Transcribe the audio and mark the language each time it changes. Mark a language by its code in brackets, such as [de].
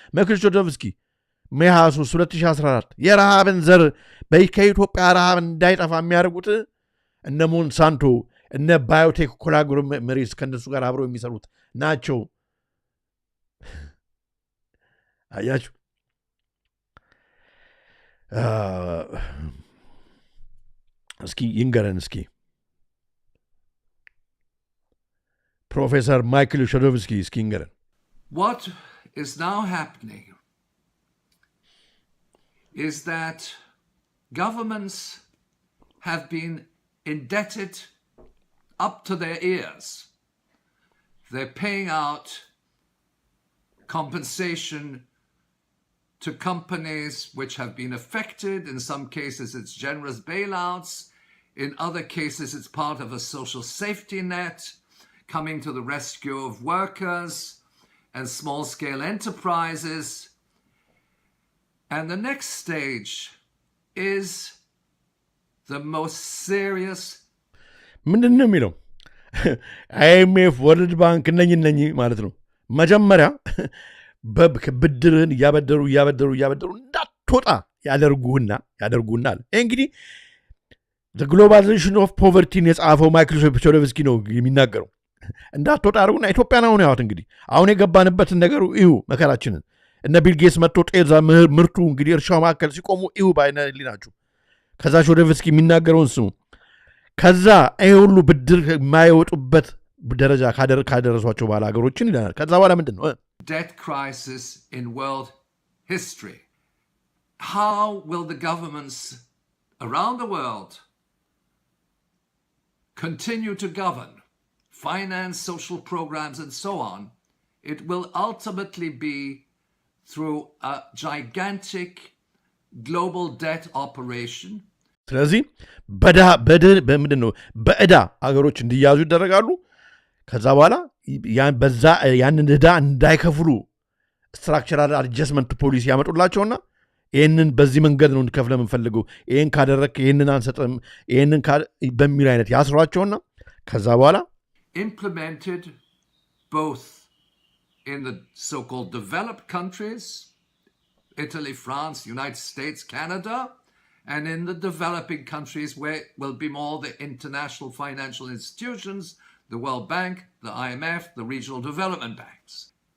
[am] ማይክል ቸዶቭስኪ ሜይ 23 2014 የረሃብን ዘር ከኢትዮጵያ ረሃብ እንዳይጠፋ የሚያደርጉት እነ ሞንሳንቶ እነ ባዮቴክ ኮንግሎሜሬትስ ከነሱ ጋር አብረው የሚሰሩት ናቸው። አያችሁ። እስኪ ይንገረን እስኪ ፕሮፌሰር ማይክል ቸዶቭስኪ እስኪ ይንገረን። [en] What is now happening is that governments have been indebted up to their ears. They're paying out compensation to companies which have been affected. In some cases, it's generous bailouts. In other cases, it's part of a social safety net coming to the rescue of workers and small-scale enterprises. And the next stage is the most serious. [am] ምንድን ነው የሚለው? IMF ወርልድ ባንክ እነኝ ማለት ነው። መጀመሪያ ብድርህን እያበደሩ እንዳትወጣ ያደርጉና አለ። እንግዲህ ግሎባላይዜሽን ኦፍ ፖቨርቲን የጻፈው ማይክል ቸዶቭስኪ ነው የሚናገረው። እንዳትወጣ አድርጉና ኢትዮጵያን አሁን ያዋት እንግዲህ አሁን የገባንበትን ነገሩ እዩ መከራችንን። እነ ቢል ጌትስ መጥቶ ጤዛ ምርቱ እንግዲህ እርሻው መካከል ሲቆሙ እዩ ባይነ ሊናችሁ። ከዛ ቸዶቭስኪ የሚናገረውን ስሙ። ከዛ ይሄ ሁሉ ብድር የማይወጡበት ደረጃ ካደረሷቸው በኋላ ሀገሮችን ይለናል። ከዛ በኋላ ምንድን ነው? [en] Debt crisis in world history. How will the governments around the world continue to govern, finance social programs and so on? It will ultimately be through a gigantic global debt operation. [am] ስለዚህ በምንድን ነው በዕዳ ሀገሮች እንዲያዙ ይደረጋሉ። ከዛ በኋላ ያንን ዕዳ እንዳይከፍሉ ስትራክቸራል አድጀስትመንት ፖሊሲ ያመጡላቸውና ይህንን በዚህ መንገድ ነው እንድከፍለ የምንፈልገው፣ ይህን ካደረክ ይህንን አንሰጥም፣ ይህንን በሚል አይነት ያስሯቸውና ከዛ በኋላ [en] implemented both in the so-called developed countries, Italy, France, United States, Canada, and in the developing countries where will be more the international financial institutions, the World Bank, the IMF, the regional development banks.